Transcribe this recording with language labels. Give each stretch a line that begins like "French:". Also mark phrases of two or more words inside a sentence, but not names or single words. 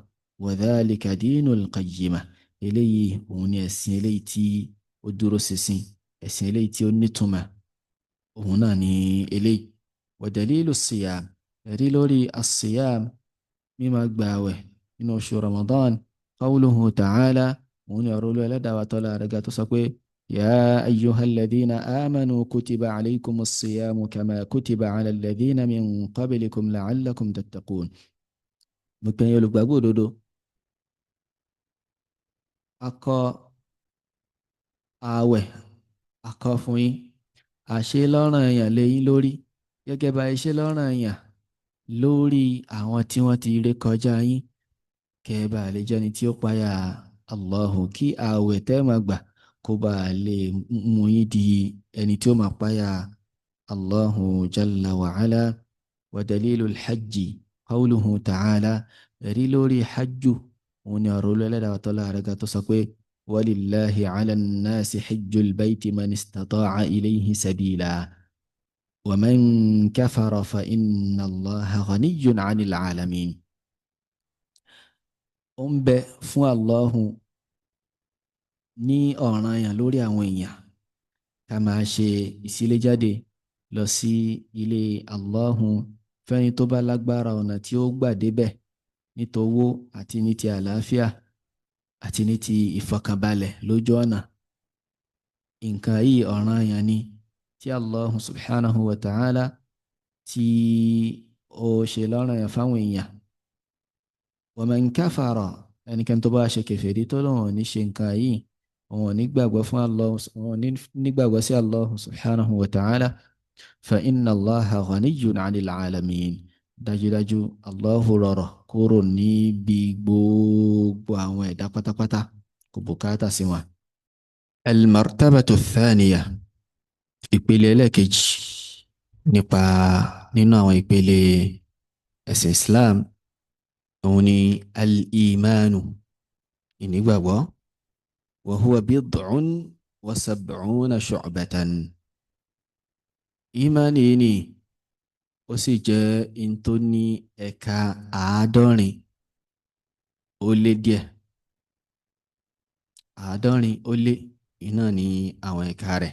Arabic: وذلك دين القيمة,
Yoruba: eléyìí òun ni ẹ̀sìn eléyìí tí ó dúró ṣinṣin, ẹ̀sìn eléyìí tí ó nítumọ̀, òun náà ni eléyìí.
Arabic: ودليل الصيام,
Yoruba: ẹ̀rí lórí as-siyam, mímá gbààwẹ̀ nínú oṣù Ramadan.
Arabic: قوله تعالى,
Yoruba: òun ni ọ̀rọ̀ Olúwa wa ta'ala rẹ̀ ga tó sọ pé
Arabic: يا أيها الذين آمنوا كتب عليكم الصيام كما كتب على الذين من قبلكم لعلكم تتقون.
Yoruba: Mo pè yín olùgbàgbọ́ òdodo, a kọ ààwẹ̀, a kọ fún yín, àṣẹ lọ́ranyàn lé yín lórí, gẹ́gẹ́ bá ṣe lọ́ranyàn lórí àwọn tí wọ́n ti ré kọjá yín, kẹ́ẹ̀bà lè jẹ́ni tí ó páyà Allahu, kí ààwẹ̀ tẹ́ máa gbà kó bá lè mú yín di ẹni tí ó máa páyà Allahu
Arabic: جل وعلا. ودليل الحج قوله تعالى,
Yoruba: ẹ̀rí lórí hajju, òun ni ọ̀rọ̀ Olúwa wa ta'ala rẹ̀ ga tó sọ pé
Arabic: ولله على الناس حج البيت من استطاع إليه سبيلا ومن كفر فإن الله غني عن العالمين.
Yoruba: Ó ń bẹ fún Allahu ní ọ̀ranyàn lórí àwọn èèyàn ká máa ṣe ìsíléjáde lọ sí ilé Allahu, fẹ́ni tó bá lágbára ọ̀nà tí ó gbà débẹ̀, ní towó àti ní ti àlàáfíà àti ní ti ìfọkànbalẹ̀ lójú ọ̀nà. Nǹkan yìí ọ̀ranyàn ni tí Allahu
Arabic: سبحانه وتعالى
Yoruba: tí ó ṣe lọ́ranyàn fáwọn èèyàn.
Arabic: ومن كفر,
Yoruba: ẹnikẹ́ni tó bá ṣe kèfèrí tó lóun ò ní ṣe nǹkan yìí, òun ò ní gbàgbọ́ fún Allah, òun ò ní gbàgbọ́ sí Allah
Arabic: سبحانه وتعالى, فإن الله غني عن العالمين,
Yoruba: dájúdájú Allahu rọrọ̀ kúrò níbi gbogbo àwọn ẹ̀dá pátápátá, kò bùkátà sí wọn.
Arabic: المرتبة الثانية,
Yoruba: ìpele ẹlẹ́ẹ̀kejì nípa nínú àwọn ìpele ẹ̀sìn Islam, òun ni al-imanu, ìnígbàgbọ́.
Arabic: وهو بضع وسبعون شعبة.
Yoruba: Ìmánì ni ó sì jẹ́ in tó ní ẹ̀ka 90 ó lé díẹ̀. 90 ó lé, iná ni àwọn ẹ̀ka rẹ̀.